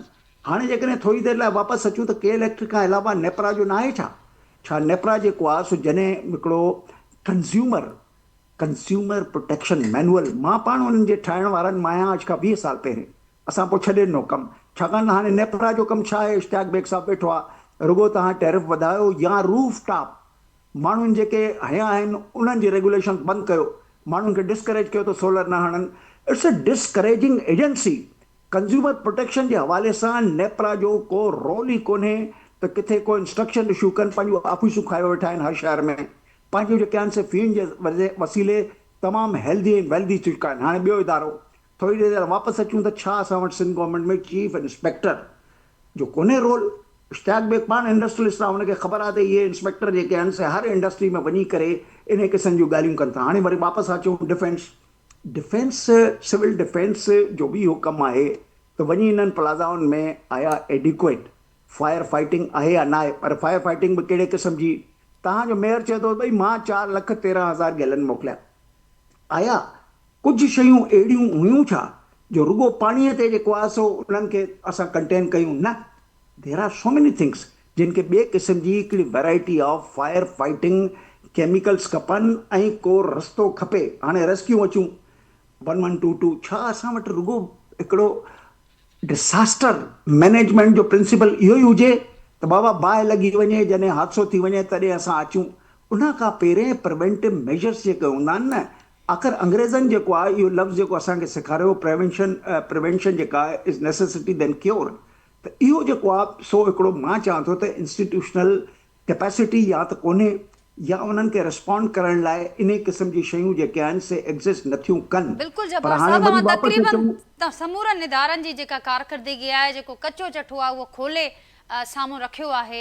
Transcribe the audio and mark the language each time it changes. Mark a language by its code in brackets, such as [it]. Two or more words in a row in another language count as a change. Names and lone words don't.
[sd] हाणे जेकॾहिं थोरी देरि लाइ वापसि अचूं त के इलेक्ट्रिक खां अलावा नेपरा जो न आहे छा नेपरा जेको आहे सो जॾहिं हिकिड़ो [en] consumer protection manual, [sd] मां पाण उन्हनि जे ठाहिण वारनि मां आहियां अॼु खां 20 साल पहिरें, असां पोइ छॾे ॾिनो कमु, छाकाणि त हाणे नेपरा जो कमु छा आहे? इश्तियाक बेग साहब वेठो आहे, रुगो तव्हां टैरिफ वधायो या [en] roof top [sd] माण्हुनि जेके हया आहिनि उन्हनि जी रेगुलेशन बंदि कयो, माण्हुनि खे डिस्करेज कयो त सोलर न हणनि। [en] It's a discouraging agency. consumer protection [sd] जे हवाले सां नेपरा जो को रोल ई कोन्हे त किथे को इंस्ट्रक्शन इशू कनि, पंहिंजूं ऑफिसूं खाए वेठा आहिनि हर शहर में, पंहिंजूं जेके आहिनि से फीन जे वसीले तमामु हेल्दी ऐं वेल्दी थी चुका आहिनि। हाणे ॿियो इदारो, थोरी देरि वापसि अचूं त छा असां वटि सिंध गवर्नमेंट में [en] chief inspector [sd] जो कोन्हे रोल? इश्तियाक बेग पाण इंडस्ट्रियलिस्ट आहे, हुनखे ख़बर आहे त इहे इंस्पेक्टर जेके आहिनि से हर इंडस्ट्री में वञी करे इन क़िस्म जूं ॻाल्हियूं कनि था। हाणे वरी वापसि अचूं डिफेंस [en] civil defence [sd] जो बि इहो कमु आहे त वञी इन्हनि प्लाज़ाउनि में आया [en] adequate fire fighting [sd] आहे या न आहे? पर [en] fire fighting [sd] बि कहिड़े क़िस्म जी? तव्हांजो मेयर चए थो भई मां 4,13,000 गैलन मोकिलिया, आया कुझु शयूं अहिड़ियूं हुयूं छा जो रुगो पाणीअ ते जेको आहे सो उन्हनि खे असां कंटेन कयूं? न, [en] there are so many things [sd] जिन खे ॿिए क़िस्म जी हिकिड़ी [en] variety of fire fighting chemicals [sd] खपनि ऐं को रस्तो खपे। हाणे रेस्क्यू अचूं 1122, छा असां वटि रुगो हिकिड़ो [en] disaster management [sd] जो प्रिंसिपल इहो ई हुजे त बाबा बाहि लॻी वञे, जॾहिं हादसो थी वञे तॾहिं असां अचूं? उन खां पहिरें [en] preventive measures [sd] जेके हूंदा आहिनि न, आख़िर अंग्रेज़नि जेको आहे इहो लफ़्ज़ जेको असांखे सेखारियो प्रिवेंशन जेका आहे [en] is necessity than cure, [sd] त इहो जेको आहे सो हिकिड़ो मां चवां थो त [en] institutional capacity [sd] या त कोन्हे या उन्हनि खे रिस्पॉन्ड करण लाइ इन क़िस्म जी शयूं जेके आहिनि से एग्ज़िस्ट नथियूं कनि। बिल्कुलु जब्बार साहब, मां तक़रीबन समूरनि इदारनि जी जेका कारकर्दगी आहे, जेको कचो चठो आहे, उहो खोले साम्हूं रखियो आहे।